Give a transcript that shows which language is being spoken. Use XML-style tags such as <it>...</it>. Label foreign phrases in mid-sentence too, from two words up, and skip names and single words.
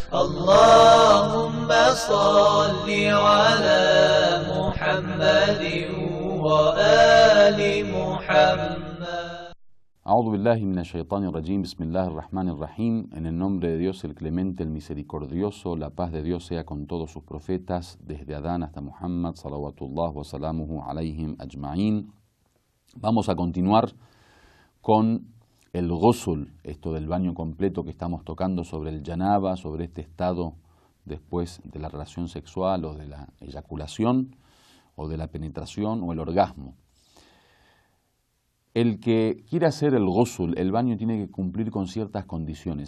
<ar>اللهم صل على محمد وآل محمد. أعوذ بالله من الشيطان الرجيم، بسم الله الرحمن الرحيم.</ar> <es>En el nombre de Dios, el clemente, el misericordioso, la paz de Dios sea con todos sus profetas, desde Adán hasta Muhammad,</es> <ar>صلوات الله وسلامه عليهم أجمعين.</ar> <es>Vamos a continuar con el ghusl, esto del baño completo que estamos tocando sobre el janaba, sobre este estado después de la relación sexual o de la eyaculación o de la penetración o el orgasmo. El que quiera hacer el ghusl, el baño, tiene que cumplir con ciertas condiciones.</es>